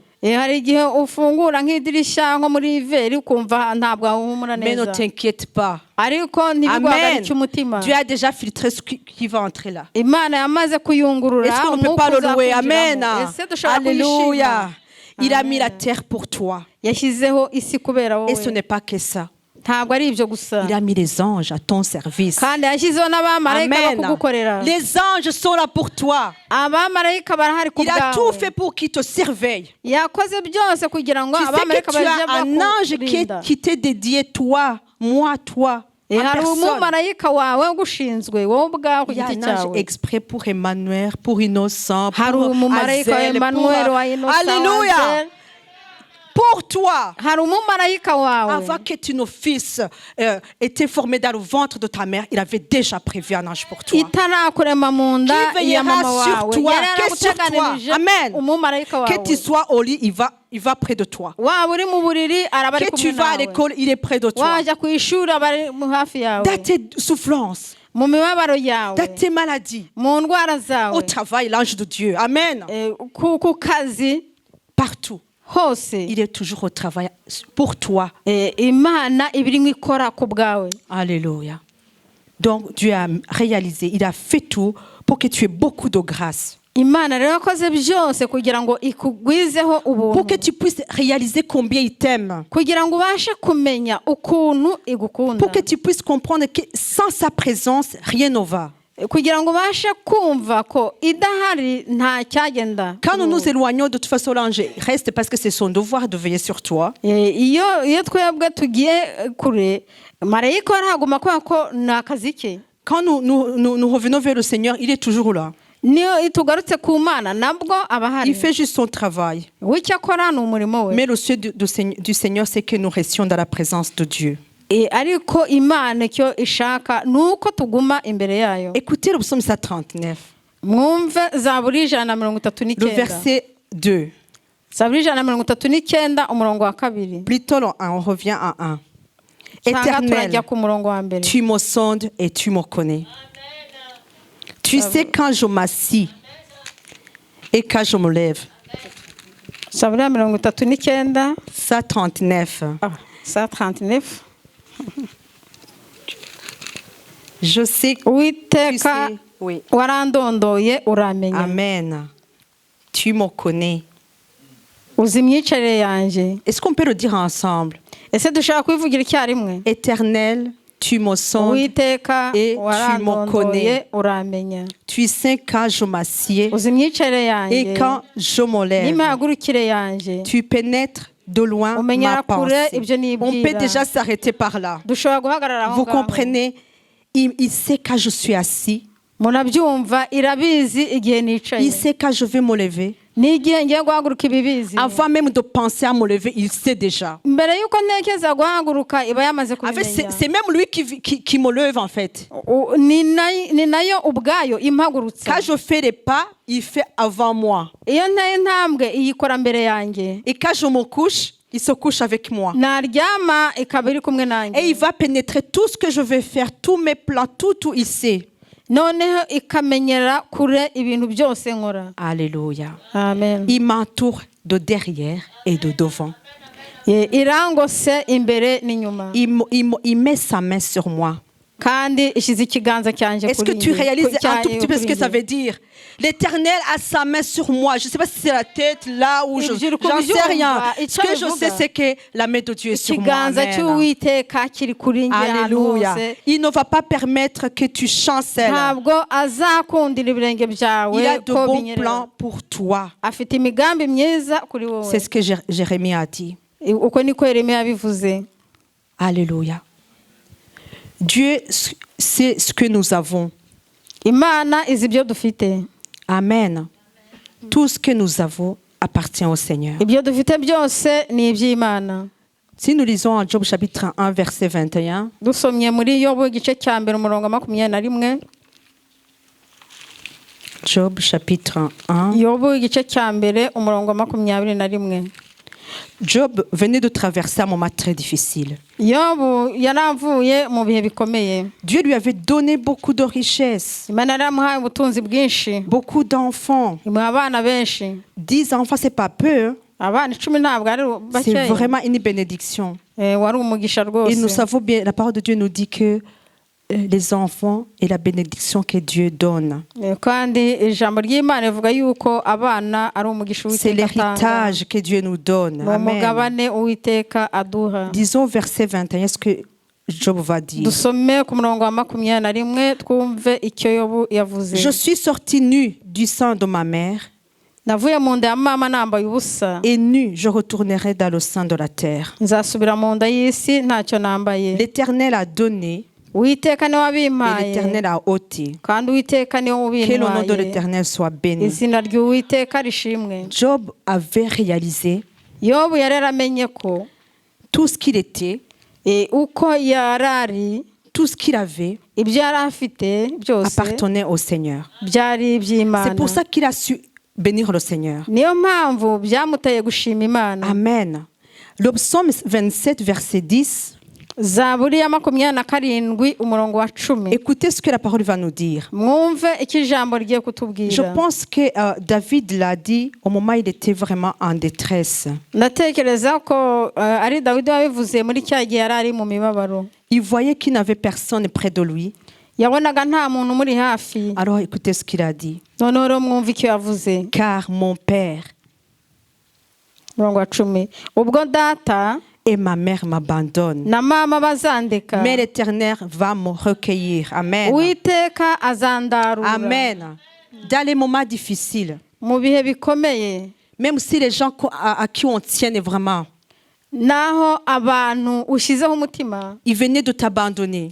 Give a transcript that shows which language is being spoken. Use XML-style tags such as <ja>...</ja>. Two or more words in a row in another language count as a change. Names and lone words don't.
<rw>Hari igihe ufungura nk'idirishya nko muri iveri ukumva ntabwo hahumura</rw> <fr>Mais ne</fr> <rw>neza,</rw> <fr>t'inquiète pas.</fr> <rw>ariko Amen. ntibiguhagarike umutima.</rw> <fr>Dieu a déjà filtré ce qui va entrer là.</fr> <rw>Imana yamaze kuyungurura</rw> <fr>Est-ce qu'on ne peut</fr> <rw>umwuka</rw> <fr>pas le louer? Amen.</fr> <rw>uzakwinjiramo. Ese dushobora Alléluia. kuyishima?</rw> <fr>Il a mis la terre pour toi.</fr> <rw>Yashyizeho isi kubera</rw> <fr>Et ce</fr> <rw>wowe.</rw> <fr>n'est pas que ça.</fr> <rw>Ntabwo ari ibyo gusa,</rw> <fr>Il a mis les anges à ton service.</fr> <rw>kandi yashyizeho n'abamarayika Amen. bakugukorera.</rw> <fr>Les anges sont là pour toi.</fr> <rw>Abamarayika barahari ku</rw> <fr>Il a tout</fr> <rw>bwawe.</rw> <fr>fait pour qu'ils te surveillent.</fr> <rw>Yakoze byose kugira ngo</rw> <fr>Tu sais</fr> <rw>abamarayika</rw> <fr>que tu</fr> <rw>baje</rw> <fr>as un ange</fr> <rw>bakurinda.</rw> <fr>qui t'est dédié, toi, moi, toi, en</fr> <rw>Hari</rw> <fr>personne.</fr> <rw>umumarayika wawe ugushinzwe wowe ubwawe ku</rw> <fr>Il y a</fr> <rw>giti</rw> <fr>un ange</fr> <rw>cyawe.</rw> <fr>exprès pour Emmanuel, pour Innocent,</fr> <rw>Hari</rw> <fr>pour</fr> <rw>umumarayika wa Azel, Emmanuel wa Innocent, Alléluia. Azel.</rw> <fr>Pour toi.</fr> <rw>Hari umumarayika wawe.</rw> <fr>Avant que ton fils était formé dans le ventre de ta mère, il avait déjà prévu un ange pour toi.</fr> <rw>itarakurema mu nda</rw> <fr>Qui veillera</fr> <rw>ya mama</rw> <fr>sur</fr> <rw>wawe,</rw> <fr>toi,</fr> <rw>yari</rw> <fr>que sur toi.</fr> <rw>yaraguteganirije Amen. umumarayika</rw> <fr>Que</fr> <rw>wawe.</rw> <fr>tu sois au lit, il va près de toi.</fr> <rw>Waba uri mu buriri araba ari</rw> <fr>Que tu</fr> <rw>kumwe</rw> <fr>vas à</fr> <rw>nawe.</rw> <fr>l'école, il est près de toi.</fr> <rw>Wajya ku ishuri aba ari hafi yawe.</rw> <fr>Dans tes souffrances,</fr> <rw>Mu mibabaro yawe,</rw> <fr>dans tes maladies,</fr> <rw>mu ndwara zawe,</rw> <fr>au travail, l'ange de Dieu. Amen.</fr> <rw>ku kazi,</rw> <fr>Partout.</fr> <rw>hose</rw> <fr>Il est toujours au travail pour toi.</fr> <rw>Imana iba irimo ikora ku bwawe. Alléluia.</rw> <fr>Donc Dieu a réalisé, il a fait tout pour que tu aies beaucoup de grâce.</fr> <rw>Imana rero yakoze byose kugira ngo ikugwizeho</rw> <fr>Pour que</fr> <rw>ubuntu,</rw> <fr>tu puisses réaliser combien il t'aime.</fr> <rw>kugira ngo ubashe kumenya ukuntu igukunda,</rw> <fr>Pour que tu puisses comprendre que sans sa présence, rien ne va.</fr> <rw>kugira ngo ubashe kumva ko idahari nta cyagenda.</rw> <fr>Quand nous nous éloignons, de toute façon, l'ange reste parce que c'est son devoir de veiller sur toi.</fr> <rw>iyo twebwe tugiye kure, marayika arahaguma kubera ko ni akazi ke.</rw> <fr>Quand nous revenons vers le Seigneur, il est toujours là.</fr> <rw>Niyo tugarutse ku Mana nabwo aba ahari.</rw> <fr>Il fait juste son travail.</fr> <rw>We icyo akora ni umurimo we.</rw> <fr>Mais le souhait du Seigneur, c'est que nous restions dans la présence de Dieu.</fr> <rw>Ariko Imana icyo ishaka ni uko tuguma imbere yayo.</rw> <fr>Écoutez le psaume 139,</fr> <rw>Mwumve Zaburi</rw> <fr>le 139. verset 2.</fr> <rw>Zaburi 139 umurongo wa 2.</rw> <fr>Plutôt on revient à 1.</fr> <rw>Cyangwa</rw> <fr>Éternel,</fr> <rw>turajya ku murongo wa mbere.</rw> <fr>tu me sondes et tu me connais. Tu sais quand je m'assis et quand je me lève.</fr> <rw>Zaburi 139. 139. 139.</rw> <fr>Je sais que tu</fr> <rw>uwiteka</rw> <fr>sais. Oui.</fr> <rw>warandondoye uramenya</rw> <fr>Amen. Tu me connais.</fr> <rw>uzi imyicarire yanjye.</rw> <fr>Est-ce qu'on peut le dire ensemble?</fr> <rw>Ese dushaka kubivugira icyarimwe?</rw> <fr>Éternel, tu me sondes</fr> <rw>uwiteka</rw> <fr>et tu me</fr> <rw>warandondoye</rw> <fr>connais.</fr> <rw>uramenya</rw> <fr>Tu sais quand je m'assieds</fr> <rw>uzi imyicarire</rw> <fr>et</fr> <rw>yanjye</rw> <fr>quand je me lève.</fr> <rw>n'imihagurukire yanjye.</rw> <fr>Tu pénètres de loin</fr> <rw>Umenyera</rw> <fr>ma</fr> <rw>kure</rw> <fr>pensée.</fr> <rw>ibyo</rw> <fr>On peut</fr> <rw>nibwira.</rw> <fr>déjà s'arrêter par là.</fr> <rw>dushobora guhagarara aho</rw> <fr>Vous</fr> <rw>ngaho.</rw> <fr>comprenez? Il sait quand je suis assis.</fr> <rw>Munabyumva, irabizi igihe</rw> <fr>Il</fr> <rw>nicaye</rw> <fr>sait quand je vais me lever.</fr> <rw>n'igihe ngiye guhaguruka ibibizi.</rw> <fr>Avant même de penser à me lever, il sait déjà.</fr> <rw>mbere y'uko ntekereza guhaguruka iba yamaze</rw> <fr>En fait,</fr> <rw>kubimenya.</rw> <fr>c'est même lui qui me lève en fait.</fr> <rw>Ni nayo ubwayo impagurutsa.</rw> <fr>Quand je fais les pas, il fait avant moi.</fr> <rw>iyo nteye intambwe iyikora mbere yanjye.</rw> <fr>Et quand je me couche, il se couche avec moi.</fr> <rw>naryama ikaba iri kumwe</rw> <fr>Et il</fr> <rw>nanjye.</rw> <fr>va pénétrer tout ce que je vais faire, tous mes plans, tout, il sait.</fr> <rw>noneho ikamenyera kure ibintu byose nkora. Alléluia. amen.</rw> <fr>Il m'entoure de derrière et de devant.</fr> <rw>irangose imbere n'inyuma.</rw> <fr>Il met sa main sur moi.</fr> <rw>kandi ishyize ikiganza cyanjye</rw> <fr>Est-ce que</fr> <rw>kuri</rw> <fr>tu</fr> <rw>njye.</rw> <fr>réalises un tout</fr> <rw>Cyanjye</rw> <fr>petit peu ce</fr> <rw>kuri</rw> <fr>que ça</fr> <rw>njye.</rw> <fr>veut dire? L'Éternel a sa main sur moi. Je ne sais pas si c'est la tête, là où j'en sais rien. Ce que je sais, c'est que la main de Dieu est sur moi.</fr> <rw>ikiganza Amen. cy'uwiteka kiri kuri njye ahantu Alléluia. hose.</rw> <fr>Il ne va pas permettre que tu chancelles.</fr> <rw>ntabwo azakundira ibirenge byawe</rw> <fr>Il a de</fr> <rw>ko</rw> <fr>bons</fr> <rw>binyerera.</rw> <fr>plans pour toi.</fr> <rw>afite imigambi myiza kuri wowe.</rw> <fr>C'est ce que Jérémie a dit.</fr> <rw>uko niko Yeremiya yabivuze. Alléluia.</rw> <fr>Dieu sait ce que nous avons.</fr> <rw>imana izi ibyo dufite. Amen.</rw> <fr>Tout ce que nous avons appartient au Seigneur.</fr> <rw>ibyo dufite byose ni iby'imana.</rw> <fr>Si nous lisons en Job chapitre 1, verset 21,</fr> <rw>dusomye muri yobu igice cya mbere umurongo wa 21.</rw> <fr>Job chapitre 1,</fr> <rw>yobu igice cya mbere umurongo wa 21.</rw> <fr>Job venait de traverser un moment très difficile.</fr> <rw>yobu yaravuye mu bihe bikomeye.</rw> <fr>Dieu lui avait donné beaucoup de richesses,</fr> <rw>imana yaramuhaye ubutunzi bwinshi.</rw> <fr>beaucoup d'enfants.</fr> <rw>imuha abana benshi.</rw> <fr>10 enfants, c'est pas peu. Hein?</fr> <rw>abana 10 ntabwo ari</rw> <fr>C'est</fr> <rw>bakeya.</rw> <fr>vraiment une bénédiction.</fr> <rw>wari umugisha</rw> <fr>Et nous</fr> <rw>rwose.</rw> <fr>savons bien, la parole de Dieu nous dit que les enfants et la bénédiction que Dieu donne,</fr> <rw>kandi ijambo ry'imana rivuga yuko abana ari umugisha</rw> <fr>c'est</fr> <rw>uwiteka atanga.</rw> <fr>l'héritage que Dieu nous donne.</fr> <rw>ni Amen. umugabane uwiteka aduha.</rw> <fr>Disons verset 21, ce que Job va dire.</fr> <rw>dusome ku murongo wa 21 twumve icyo yobu yavuze.</rw> <fr>Je suis sorti nu du sein de ma mère,</fr> <rw>navuye mu nda ya mama nambaye ubusa.</rw> <fr>et nu je retournerai dans le sein de la terre.</fr> <rw>nzasubira mu nda y'isi ntacyo nambaye.</rw> <fr>L'Éternel a donné</fr> <rw>uwiteka niwe</rw> <fr>et</fr> <rw>wabimpaye</rw> <fr>l'Éternel a ôté.</fr> <rw>kandi uwiteka niwe</rw> <fr>Que le nom de</fr> <rw>ubintwaye.</rw> <fr>l'Éternel soit béni.</fr> <rw>izina ry'uwiteka rishimwe.</rw> <fr>Job avait réalisé</fr> <rw>yobu yari yaramenye ko</rw> <fr>tout ce qu'il était,</fr> <rw>uko yarari</rw> <fr>tout ce qu'il avait</fr> <rw>ibyo yari afite byose</rw> <fr>appartenait au Seigneur.</fr> <rw>byari iby'imana.</rw> <fr>C'est pour ça qu'il a su bénir le Seigneur.</fr> <rw>niyo mpamvu byamuteye gushima imana.</rw> <fr>Amen. Le psaume 27, verset 10.</fr> <rw>zaburi ya 27 umurongo wa 10.</rw> <fr>Écoutez ce que la parole va nous dire.</fr> <rw>mwumve icyo ijambo rigiye</rw> <fr>Je</fr> <rw>kutubwira.</rw> <fr>pense que David l'a dit au moment où il était vraiment en détresse.</fr> <rw>ndatekereza ko ari dawidi wabivuze muri cya gihe yari ari mu mibabaro.</rw> <fr>Il voyait qu'il n'avait personne près de lui.</fr> <rw>yabonaga nta muntu muri hafi.</rw> <fr>Alors écoutez ce qu'il a dit.</fr> <rw>noneho rero mwumve icyo yavuze.</rw> <fr>Car mon père</fr> <rw>umurongo wa 10. ubwo data</rw> <fr>et ma mère m'abandonnent,</fr> <rw>na mama bazandeka,</rw> <fr>mais l'Éternel va me recueillir. Amen.</fr> <rw>uwiteka azandarura. Amen.</rw> <fr>Dans les moments difficiles,</fr> <rw>mu bihe bikomeye,</rw> <fr>même si les gens à qui on tient vraiment,</fr> <rw>naho abantu ushyizeho umutima</rw> <fr>ils venaient de t'abandonner.</fr>